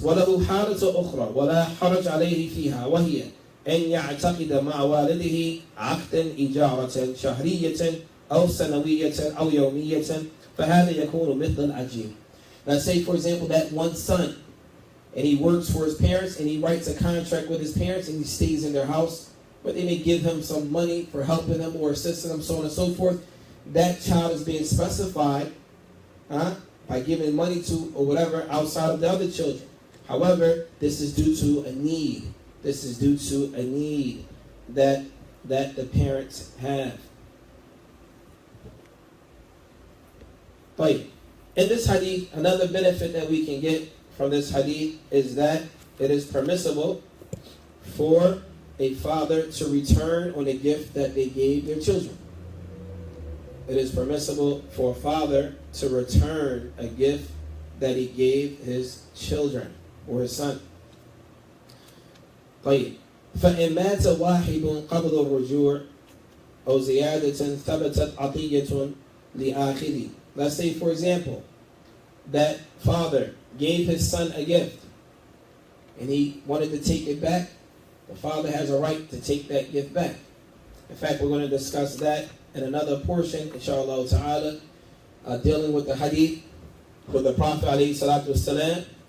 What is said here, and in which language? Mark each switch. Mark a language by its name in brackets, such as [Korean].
[Arabic] وَلَهُ حَالَةٌ أُخْرَى وَلَا حَرَجْ عَلَيْهِ فِيهَا وَهِيَ أن يعتقد مع والده عقدا إجارة شهرية أو سنوية أو يومية فهذا يكون مثل العجيب. [English] Now say for example that one son, and he works for his parents and he writes a contract with his parents and he stays in their house, but they may give him some money for helping them or assisting them, so on and so forth. That child is being specified by giving money to or whatever outside of the other children. However, this is due to a need. This is due to a need that the parents have. But in this hadith, another benefit that we can get from this hadith is that it is permissible for a father to return on a gift that they gave their children. It is permissible for a father to return a gift that he gave his children or his son. [Arabic] طيب فإن مات واحد قبل الرجوع أو زيادة ثبتت عطية لآخره. [English] Let's say for example that father gave his son a gift and he wanted to take it back. The father has a right to take that gift back. In fact, we're going to discuss that in another portion, inshallah ta'ala, dealing with the hadith with the Prophet alayhi salatu wasalam.